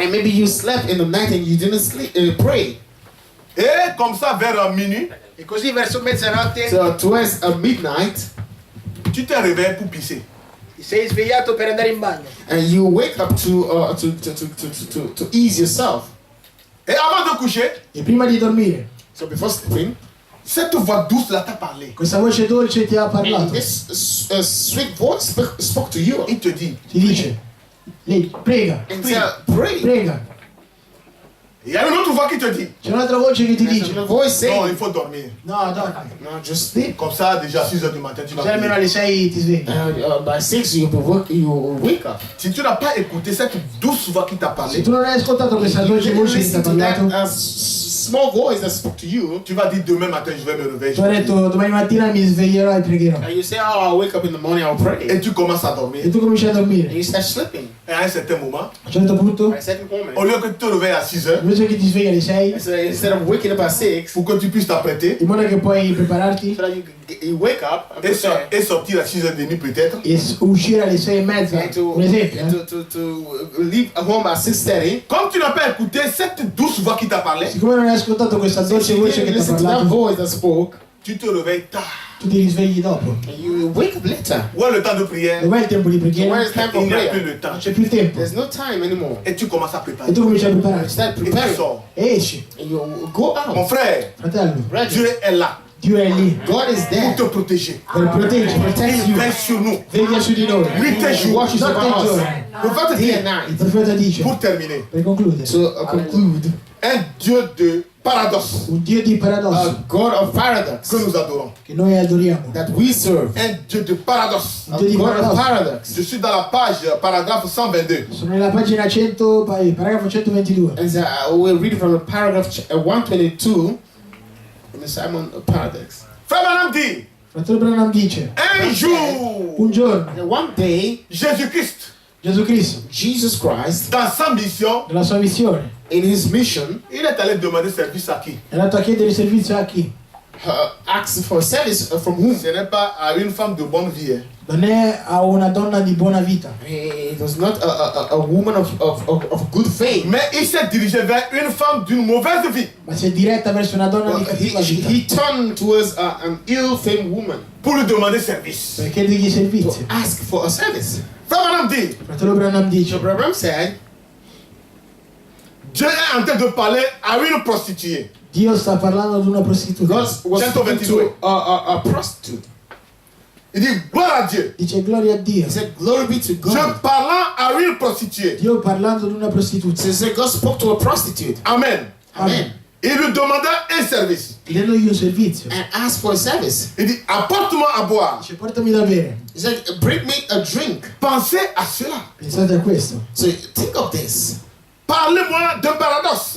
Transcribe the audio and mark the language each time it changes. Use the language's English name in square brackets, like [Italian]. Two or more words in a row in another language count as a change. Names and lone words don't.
[English] And maybe you slept in the night and you didn't sleep, pray. [French] Et comme ça, vers minuit, [Italian] E così verso mezzanotte [English] So towards midnight, [French] tu t'es réveillé pour pisser. [Italian] ti sei svegliato per andare in bagno. [English] and you wake up to ease yourself. [French] Et avant de coucher, [Italian] E prima di dormire, [English] So before sleeping, [French] cette voix douce là t'a parlé. [Italian] questa voce dolce ti ha [English] and [Italian] parlato. [English] this sweet voice spoke to you [French] Il te dit, [Italian] Ti dice, lei, prega, [English] and said, pray. [Italian] prega. [French] Il y a une autre voix qui te dit, [Italian] C'è un'altra voce che ti [English] There's [Italian] dice, [English] a voice [French] non, [English] saying, [French] il faut dormir. [Italian] no, dormi. [English] no, just sleep. [French] Comme ça, déjà 6 heures du matin, tu vas [Italian] Se almeno [French] prier. [Italian] alle 6 ti svegli. [English] By 6 you wake up. [French] Si tu n'as pas écouté cette douce voix qui t'a [Italian] Se [French] parlé, [Italian] tu non hai ascoltato questa [English] You [Italian] dolce [English] didn't [Italian] voce che ti ha [English] listen to that [Italian] parlato, [English] small voice that spoke to you. [French] tu vas dire demain matin, je vais me réveiller. [Italian] tu hai detto domani mattina mi sveglierò e pregherò. [English] And you say, oh, I'll wake up in the morning, I'll pray. [French] Et tu commences à dormir. [Italian] E tu cominci a [English] And [Italian] dormire. [English] you start sleeping. [French] Et à un certain moment, [Italian] A un certo punto, [English] At a certain moment, [French] au lieu que tu te réveilles à 6 heures, [Italian] invece che ti svegli alle 6, [English] so instead of waking up at 6, [French] pour que tu puisses t'apprêter [Italian] in modo che puoi prepararti [English] so that you wake up and prepare. [French] et sortir à 6h30 peut-être, [Italian] e uscire alle 6 e mezza, [English] And to, [Italian] un esempio. [English] and to leave home at 6:30. [French] comme tu n'as pas écouté cette douce voix qui t'a parlé, [Italian] Siccome non hai ascoltato questa [English] Since [Italian] dolce [English] you [Italian] voce [English] didn't [Italian] che ti ha [English] listen to that [Italian] parlato, [English] voice that spoke, [French] tu te réveilles tard. [Italian] tu ti risvegli dopo. [English] and you wake up later. [French] Où est le temps de prière? [Italian] Dov'è il tempo di [English] Where [Italian] preghiera? [English] is time for [French] Il n'y a plus [English] prayer? [French] le temps. [Italian] Non c'è più il tempo. [English] There's no time anymore. [French] Et tu commences à [Italian] E [French] préparer. [Italian] tu cominci a [English] You [Italian] prepararti. [English] start [French] Et tu [English] preparing. [French] sors. [Italian] E esci. [English] And you go [French] Mon [English] out. [French] frère, [Italian] Fratello, [English] Brethren, [French] Dieu est là [Italian] Dio è lì [English] God is [French] pour [English] there [French] te protéger. [Italian] per proteggerti. [English] protect [French] Il [English] you. [French] veille sur nous. [Italian] Veglia su di noi. [French] Nuit et [English] He [French] jour. [English] watches [Italian] Notte [English] over [Italian] e [English] us. [Italian] giorno. [French] Je vais te [English] Day [French] dire, [English] and night. [Italian] Il profeta dice, [French] pour terminer, [Italian] per concludere, [English] To conclude, [French] un Dieu de paradoxe [Italian] un Dio di [English] a [Italian] paradosso [English] God of paradox [French] que nous adorons. [Italian] che noi adoriamo. [English] that we serve. [French] Un Dieu de paradoxe. [English] A [Italian] Dio di [English] God of [Italian] paradosso. [English] paradox. [French] Je suis dans la page, paragraphe 122. [Italian] Sono nella pagina 100, paragrafo 122. [English] And we'll read from the paragraph 122 in the Simon Paradox. [French] Frère Branham dit, [Italian] Fratello Branham dice, [French] un jour, [Italian] un giorno [English] And one day, [French] Jésus-Christ, [Italian] Gesù Cristo, [English] Jesus Christ, [French] dans sa mission, [Italian] nella sua missione, [English] in his mission, [French] il est allé demander service à qui? [Italian] è andato a chiedere servizio a chi? [English] asked for service from whom? [French] Ce n'est pas à une femme de bonne vie. Hein. [Italian] Non è a una donna di buona vita, [English] It was not a woman of good faith. [French] Mais il s'est dirigé vers une femme d'une mauvaise vie [Italian] ma si è diretta verso una donna di [English] Well, [Italian] cattiva vita [English] he turned towards an ill-famed woman [French] pour lui demander service. [Italian] per chiedergli [English] to [Italian] servizio. [English] ask for a service. [French] Frère Branham dit, [Italian] Fratello Branham dice, [English] So Abraham said, [French] Dieu est en train de parler à une prostituée. [Italian] Dio sta parlando ad una prostituta. [English] God was speaking 122. to a prostitute. [French] Il dit, gloire à Dieu. [Italian] Dice gloria a Dio. [English] He said, glory be to [French] Je [English] God. [French] parlant à une prostituée. [Italian] Dio parlando ad una prostituta. [English] So he said, God spoke to a prostitute. Amen. Amen. [French] Il lui demanda un service. [Italian] Chiedendogli un servizio. [English] And asked for a service. [French] Il dit, apporte-moi à boire. [Italian] Dice portami da bere. [English] He said, bring me a drink. [French] Pensez à cela. [Italian] Pensate a questo. [English] So think of this. [French] Parlez-moi d'un paradoxe.